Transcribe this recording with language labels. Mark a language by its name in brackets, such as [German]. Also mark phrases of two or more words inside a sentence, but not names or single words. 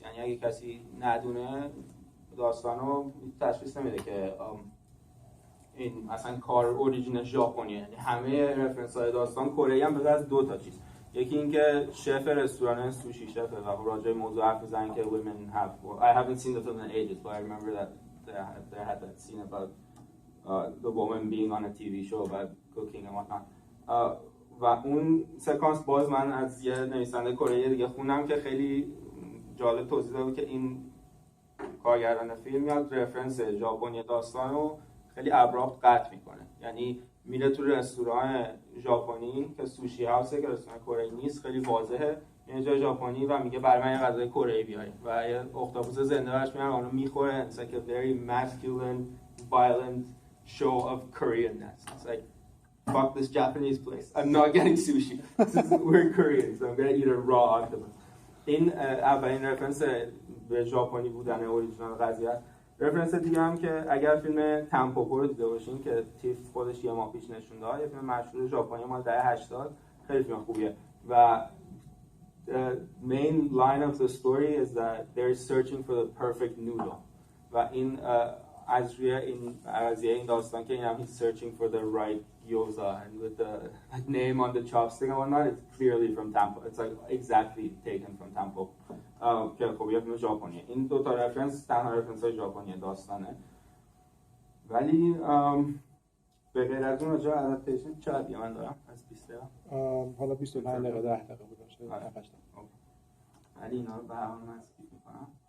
[Persian] یعنی اگه کسی ندونه داستانو تشخیص نمیده که این مثلا کار اوریجینال ژاپنیه. یعنی همه رفرنس‌های داستان کره‌ای هم به از دو تا چیز. یکی اینکه شف رستوران سوشی شفه و راجع به موضوع حرف می‌زنن که [English] women have I haven't seen the film in ages but I remember that they had that scene about the woman being on a TV show about cooking and whatnot. [Persian] و اون سکانس باز من از یه نویسنده کره دیگه خوندم که خیلی جالب توضیح داده که این کارگردان فیلم میاد رفرنس ژاپنی داستان رو خیلی ابراپت قطع میکنه. یعنی میره تو رستوران ژاپنی که سوشی هاوسه که رستوران کره‌ای نیست، خیلی واضحه یه جای ژاپنی و میگه برای من یه غذای کره‌ای بیارید و یه اختاپوس زنده برش میارن اونو میخوره. [English] It's like a very masculine violent show of Koreanness. It's like fuck this Japanese place. I'm not getting sushi. We're Koreans. So I'm gonna eat a raw octopus. [Persian] این اولین رفرنس به ژاپنی بودن اوریجینال قضیه. رفرنس دیگه هم که اگر فیلم تمپوپو رو دیده باشین که تیف خودش یه ماه پیش نشون داد، یه فیلم مشهور ژاپنی مال دهه 80 خیلی فیلم خوبیه و [English] the main line of the story is that they're searching for the perfect noodle. [Persian] و این از روی این قضیه این داستان که اینم [English] he's searching for the right gyoza and with the name on the chopstick and whatnot, it's clearly from Tampo. It's like exactly taken from Tampo. [Persian] که خب یه فیلم ژاپنیه. این دو تا رفرنس تنها رفرنس های ژاپنی داستانه. ولی به غیر از اون راجع به ادپتیشن چه دیگه من دارم از 20 دقیقه. حالا 25 دقیقه 10 دقیقه بود باشه. 8 دقیقه. ولی اینا رو برام من اسکیپ می‌کنم.